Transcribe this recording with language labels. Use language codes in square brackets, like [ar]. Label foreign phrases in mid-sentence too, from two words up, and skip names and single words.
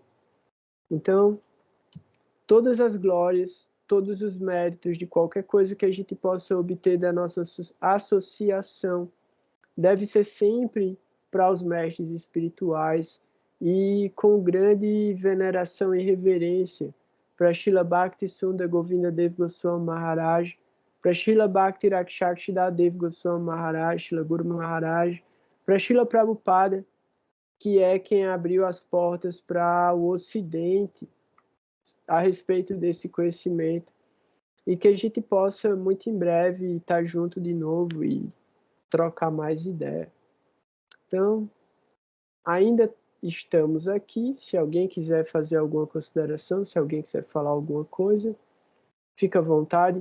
[pt] Então, todas as glórias, todos os méritos de qualquer coisa que a gente possa obter da nossa associação deve ser sempre para os mestres espirituais e com grande veneração e reverência para Srila Bhakti Sundar Govinda Dev Goswami Maharaj, para Srila Bhakti Rakshakshida Dev Goswami Maharaj, Srila Guru Maharaj, para Srila Prabhupada, que é quem abriu as portas para o Ocidente a respeito desse conhecimento, e que a gente possa muito em breve estar junto de novo e trocar mais ideia. Então, ainda estamos aqui. Se alguém quiser fazer alguma consideração, se alguém quiser falar alguma coisa, fica à vontade.